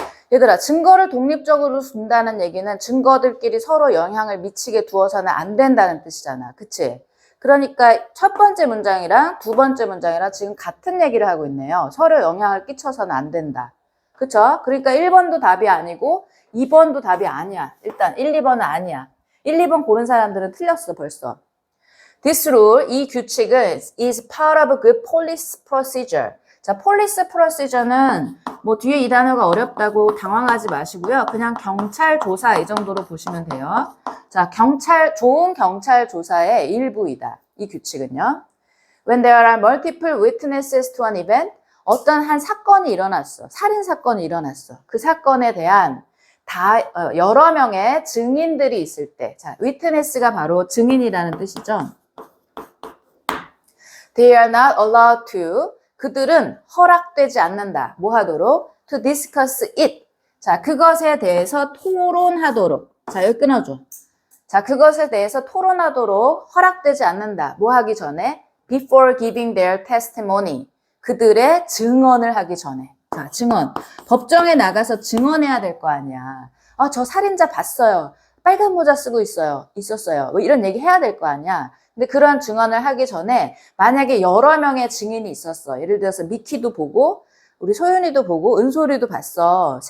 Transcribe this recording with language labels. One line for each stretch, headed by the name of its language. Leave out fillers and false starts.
Korean: 얘들아, 증거를 독립적으로 둔다는 얘기는 증거들끼리 서로 영향을 미치게 두어서는 안 된다는 뜻이잖아. 그치? 그러니까 첫 번째 문장이랑 두 번째 문장이랑 지금 같은 얘기를 하고 있네요. 서로 영향을 끼쳐서는 안 된다. 그쵸? 그러니까 1번도 답이 아니고 2번도 답이 아니야. 일단 1, 2번은 아니야. 1, 2번 고른 사람들은 틀렸어 벌써.
English: This rule,
Korean: 이 규칙은
English: is part of a good police procedure.
Korean: 자, police procedure는 뭐 뒤에 이 단어가 어렵다고 당황하지 마시고요. 그냥 경찰 조사 이 정도로 보시면 돼요. 자, 좋은 경찰 조사의 일부이다. 이 규칙은요.
English: When there are multiple witnesses to an event,
Korean: 어떤 한 사건이 일어났어. 살인 사건이 일어났어. 그 사건에 대한 여러 명의 증인들이 있을 때, 자, witness가 바로 증인이라는 뜻이죠.
English: They are not allowed to.
Korean: 그들은 허락되지 않는다. 뭐 하도록?
English: To discuss it.
Korean: 자, 그것에 대해서 토론하도록. 자, 여기 끊어줘. 자, 그것에 대해서 토론하도록 허락되지 않는다. 뭐 하기 전에?
English: Before giving their testimony.
Korean: 그들의 증언을 하기 전에. 자, 증언. 법정에 나가서 증언해야 될 거 아니야. 아, 저 살인자 봤어요. 빨간 모자 쓰고 있었어요. 뭐 이런 얘기 해야 될 거 아니야. 근데 그런 증언을 하기 전에 만약에 여러 명의 증인이 있었어. 예를 들어서 미키도 보고 우리 소윤이도 보고 은솔이도 봤어.